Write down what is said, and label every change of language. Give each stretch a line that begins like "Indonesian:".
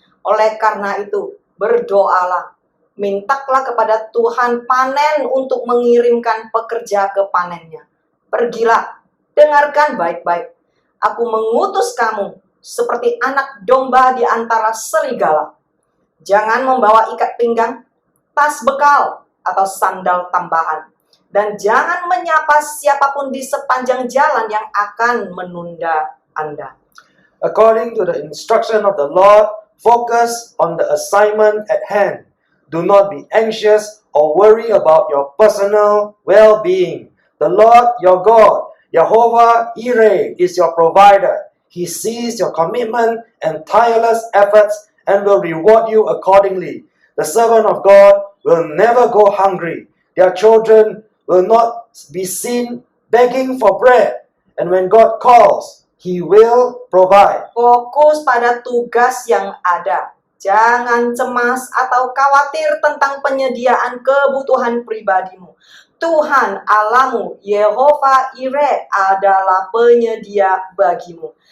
Indonesian: Oleh karena itu, berdoalah. Mintalah kepada Tuhan panen untuk mengirimkan pekerja ke panennya. Pergilah, dengarkan baik-baik. Aku mengutus kamu seperti anak domba di antara serigala. Jangan membawa ikat pinggang, tas bekal, atau sandal tambahan. Dan jangan menyapa siapapun di sepanjang jalan yang akan menunda Anda.
English: According to the instruction of the Lord, focus on the assignment at hand. Do not be anxious or worry about your personal well-being. The Lord your God, Jehovah Jireh, is your provider. He sees your commitment and tireless efforts and will reward you accordingly. The servant of God will never go hungry. Their children will not be seen begging for bread. And when God calls, He will provide.
Indonesian: Fokus pada tugas yang ada. Jangan cemas atau khawatir tentang penyediaan kebutuhan pribadimu. Tuhan Allahmu, Yehovah Jireh, adalah penyedia bagimu.